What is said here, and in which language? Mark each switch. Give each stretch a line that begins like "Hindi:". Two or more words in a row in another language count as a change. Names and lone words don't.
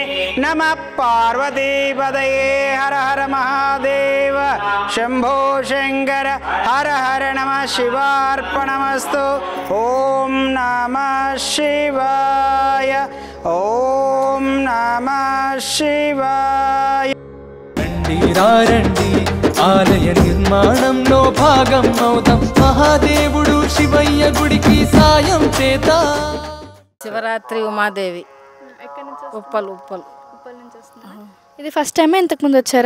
Sanskrit: नमः पार्वती पदये हर हर महादेव शंभो शंकर हर हर नमः शिवार्पणमस्तु। ओम नमः शिवाय ओम नमः शिवाय।
Telugu: ఆలయ నిర్మాణంలో భాగం అవుతాం మహాదేవుడు శివయ్య గుడికి సాయం చేద్దాం। శివరాత్రి ఉమాదేవి ఉప్పల్ నుంచి వస్తున్నారు। ఇది
English: first time
Telugu: ఇంతకు ముందు వచ్చారా?